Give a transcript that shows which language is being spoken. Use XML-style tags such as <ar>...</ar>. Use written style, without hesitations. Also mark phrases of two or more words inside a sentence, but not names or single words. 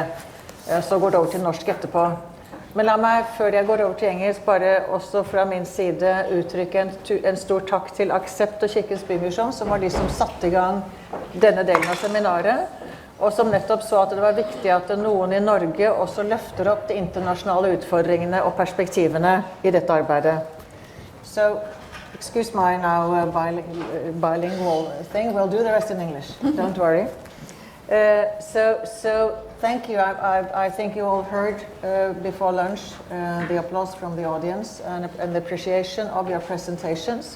<no>Så går det over til norsk etterpå. Men la meg, før jeg går over til engelsk, bare også fra min side uttrykke en stor takk til Aksept og Kirkens Bymisjon, som var de som satte i gang denne delen av seminaret, og som nettopp så at det var viktig at noen i Norge også løfter opp de internasjonale utfordringene og perspektivene i dette arbeidet.</no> <en>So, excuse my now bilingual thing. We'll do the rest in English. Don't worry. So thank you. I think you all heard before lunch the applause from the audience and the appreciation of your presentations.</en>